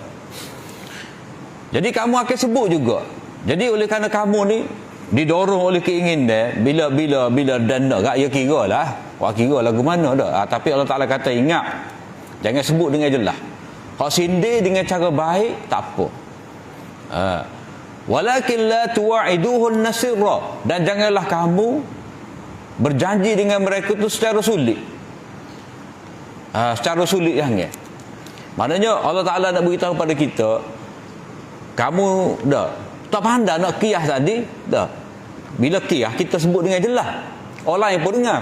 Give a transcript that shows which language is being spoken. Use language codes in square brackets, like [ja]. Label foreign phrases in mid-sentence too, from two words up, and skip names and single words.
[ms] Jadi kamu akan sebut juga. Jadi oleh kerana kamu ni didorong oleh keinginan bila dan nak gak ya kiralah. Wah kira lagu mana dah. Tapi Allah Taala kata ingat jangan sebut dengan jelas. Kalau sindir dengan cara baik tak apa. [ar] Walakin la tuwa'iduhun nasirra, [ms] dan janganlah kamu berjanji dengan mereka tu secara sulit. Secara sulit jangan. Maknanya Allah Taala nak beritahu pada kita, kamu dah tak pandai nak qiyah tadi dah. Bila qiyah kita sebut dengan jelas, orang lain pun dengar.